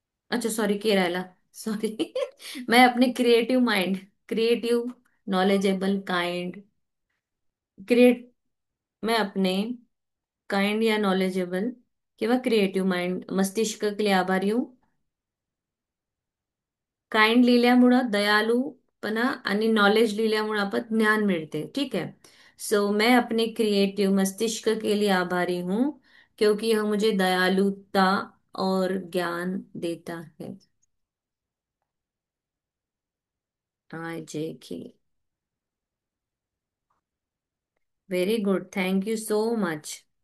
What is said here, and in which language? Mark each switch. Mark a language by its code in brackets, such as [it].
[hi] अच्छा सॉरी, [mr] के राहिला, [hi] सॉरी। मैं अपने creative mind, creative, knowledgeable, kind, create, मैं अपने काइंड या नॉलेजेबल किंवा क्रिएटिव्ह माइंड मस्तिष्क के लिए आभारी हूँ। [mr] काइंड लिहिल्यामुळं दयालूपणा आणि नॉलेज लिहिल्यामुळं आपण ज्ञान मिळते, ठीक है। [hi] सो मैं अपने क्रिएटिव मस्तिष्क के लिए आभारी हूँ, क्योंकि यह मुझे दयालुता और ज्ञान देता है। [en] I J K, very good, thank you so much.